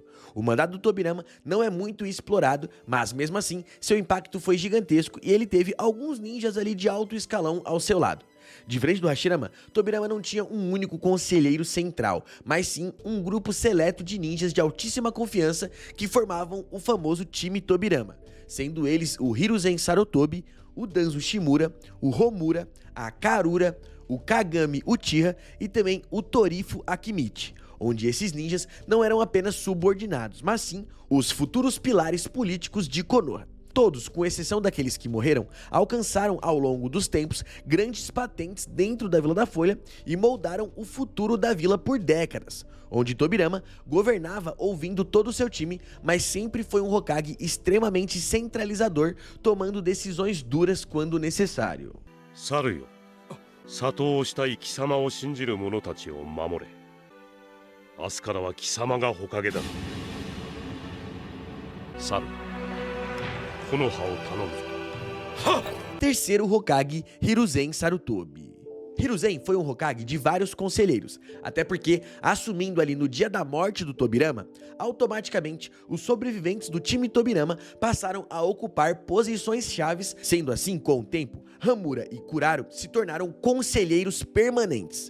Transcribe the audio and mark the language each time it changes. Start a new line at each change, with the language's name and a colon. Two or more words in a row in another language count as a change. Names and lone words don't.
Portuguese: O mandato do Tobirama não é muito explorado, mas mesmo assim, seu impacto foi gigantesco e ele teve alguns ninjas ali de alto escalão ao seu lado. Diferente do Hashirama, Tobirama não tinha um único conselheiro central, mas sim um grupo seleto de ninjas de altíssima confiança que formavam o famoso time Tobirama, sendo eles o Hiruzen Sarutobi, o Danzo Shimura, o Homura, a Karura, o Kagami Uchiha e também o Torifo Akimichi, onde esses ninjas não eram apenas subordinados, mas sim os futuros pilares políticos de Konoha. Todos, com exceção daqueles que morreram, alcançaram ao longo dos tempos grandes patentes dentro da Vila da Folha e moldaram o futuro da vila por décadas, onde Tobirama governava ouvindo todo o seu time, mas sempre foi um Hokage extremamente centralizador, tomando decisões duras quando necessário.
Japanese: 猿、里 慕い 貴様 を 信じる 者 たち を 守れ. 明日 から は 貴様 が 火影 だ. Saru.
Portuguese: Terceiro Hokage, Hiruzen Sarutobi. Hiruzen foi um Hokage de vários conselheiros, até porque, assumindo ali no dia da morte do Tobirama, automaticamente os sobreviventes do time Tobirama passaram a ocupar posições chaves, sendo assim, com o tempo, Hamura e Kuraro se tornaram conselheiros permanentes.